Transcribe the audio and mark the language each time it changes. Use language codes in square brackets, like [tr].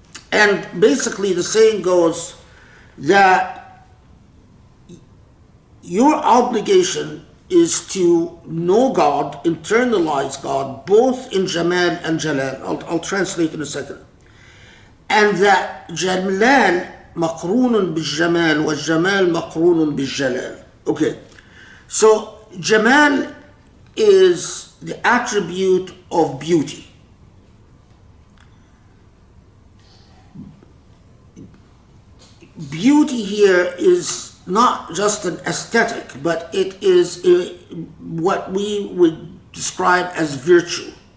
[en] And basically the saying goes that your obligation is to know God, internalize God, both in Jamal and Jalal. I'll translate in a second. And that [ar] Jalal مقرون بالجمال والجمال مقرون بالجلال. [en] Okay, so Jamal is the attribute of beauty. Beauty here is not just an aesthetic, but it is what we would describe as virtue.